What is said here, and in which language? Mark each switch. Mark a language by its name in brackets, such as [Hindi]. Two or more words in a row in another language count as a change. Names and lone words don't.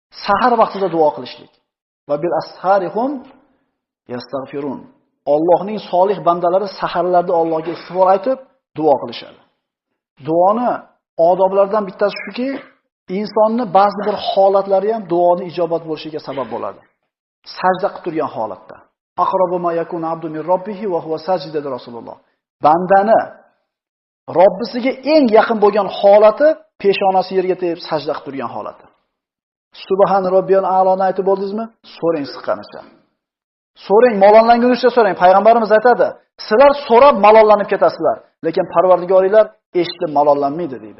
[Uzbek] Sahar vaqtida duo qilishlik. [Arabic] وبالأسحار هم يستغفرون. [Uzbek] Allohning solih bandalari saharlarda Allohga istig'for aytib duo qilishadi. Duoni odoblaridan bittasi shuki, insonni ba'zi bir holatlari ham duoni ijobat bo'lishiga sabab bo'ladi. Sajda qilib turgan holatda. [Arabic] أقرب ما يكون العبد من ربه وهو ساجد [Uzbek] dedi Rasululloh. Bandani Robbisiga eng yaqin bo'lgan holati peshonasi yerga tegib sajda qilib turgan holati. [Arabic] سبحان ربي الأعلى [Uzbek] aytib bo'ldingizmi? So'rang siqqanicha. So'rang, malollangunizcha so'rang. Payg'ambarimiz aytadi, sizlar so'rab malollanib ketasizlar, lekin Parvardigoringlar eshitib malollanmaydi deydi.